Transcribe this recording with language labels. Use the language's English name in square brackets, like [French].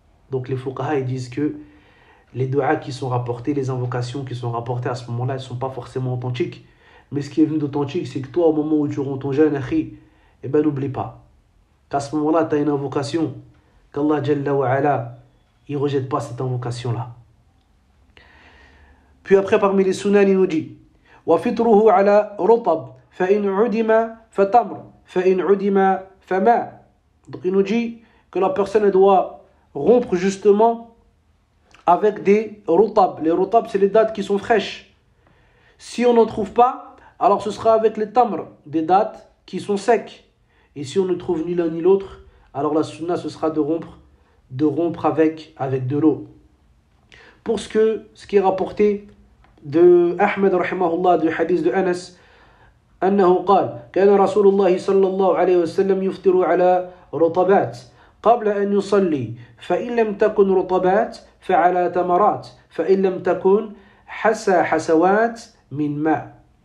[French] Donc les fuqaha ils disent que les du'a qui sont rapportés, les invocations qui sont rapportées à ce moment-là, elles ne sont pas forcément authentiques. Mais ce qui est venu d'authentique, c'est que toi, au moment où tu romps ton jeûne, eh ben n'oublie pas qu'à ce moment-là, tu as une invocation, qu'Allah Jalla wa Ala, il ne rejette pas cette invocation-là. Puis après, parmi les sunan, il nous dit [Arabic] وَفِطْرُهُ عَلَى رُطَبْ فَإِنْ عُدِمَ فَتَمْرْ فَإِنْ عُدِمَ فَمَا. [French] Donc il nous dit que la personne doit rompre justement avec des rutab. Les rutab, c'est les dattes qui sont fraîches. Si on n'en trouve pas, alors ce sera avec les tamr, des dattes qui sont secs. Et si on ne trouve ni l'un ni l'autre, alors la sunna, ce sera de rompre avec de l'eau. Pour ce qui est rapporté de Ahmed, rahimahullah, du hadith de Anas, [Arabic] أنه قال كان رسول الله صلى الله عليه وسلم يفطر على رطبات قبل أن يصلي فإن لم تكن رطبات فعلى تمرات فإن لم تكن حسوات من ماء.